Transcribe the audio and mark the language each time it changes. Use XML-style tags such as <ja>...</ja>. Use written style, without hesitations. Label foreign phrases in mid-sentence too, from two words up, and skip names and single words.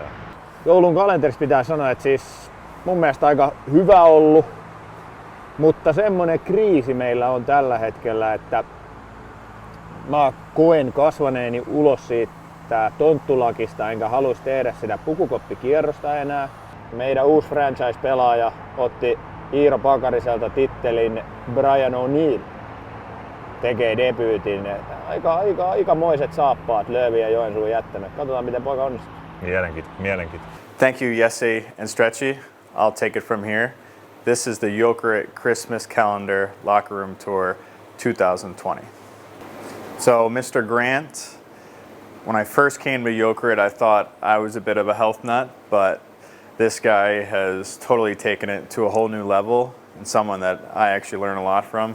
<fi>Joulun kalenterissa pitää sanoa, että siis mun mielestä aika hyvä ollut, mutta semmonen kriisi meillä on tällä hetkellä, että mä koen kasvaneeni ulos siitä tonttulakista, enkä haluaisi tehdä sitä pukukoppikierrosta enää. Meidän uusi franchise-pelaaja otti Iiro Pakariselta tittelin Brian O'Neill. Tekee debyytin. Aikamoiset saappaat Löövi ja Joensuu jättänyt. Katsotaan miten poika onnistuu. Mielenkiintoinen.</fi> <en>Thank you, Jesse and Stretchy. I'll take it from here. This is the Jokerit Christmas Calendar Locker Room Tour 2020. So, Mr. Grant, when I first came to Jokerit, I thought I was a bit of a health nut, but this guy has totally taken it to a whole new level and someone that I actually learn a lot from.</en>